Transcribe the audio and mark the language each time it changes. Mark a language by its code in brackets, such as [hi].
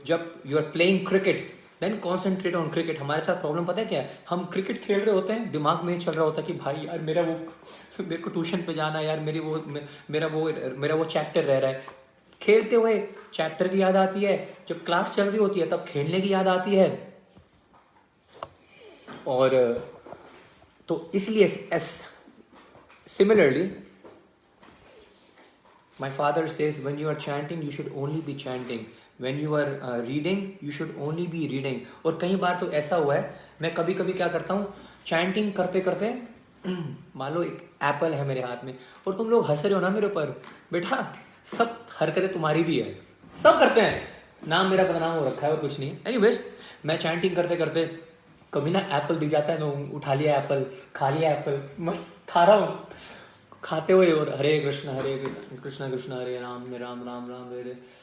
[hi] जब [en] You are playing cricket then concentrate on cricket. [hi] हमारे साथ प्रॉब्लम पता है क्या है, हम क्रिकेट खेल रहे होते हैं, दिमाग में चल रहा होता है कि भाई यार मेरे को ट्यूशन पे जाना है यार, मेरा वो चैप्टर रह रहा है। खेलते हुए चैप्टर की याद आती है, जब क्लास चल रही होती है तब खेलने की याद आती है। और तो इसलिए similarly [en] my father says when you are chanting you should only be chanting, when you are reading you should only be reading। [hi] और कई बार तो ऐसा हुआ है, मैं कभी कभी क्या करता हूँ, चैंटिंग करते करते मान लो एक एप्पल है मेरे हाथ में और तुम लोग हंस रहे हो ना मेरे ऊपर, बेटा सब हरकतें तुम्हारी भी है, सब करते हैं, नाम मेरा बदनाम हो रखा है और कुछ नहीं। एनीवेज, मैं चैंटिंग करते करते कभी ना एप्पल दिख जाता है, मैं उठा लिया एप्पल, खा लिया एप्पल, मस्त खा रहा हूँ, खाते हुए, और हरे कृष्ण कृष्ण हरे राम राम राम हरे।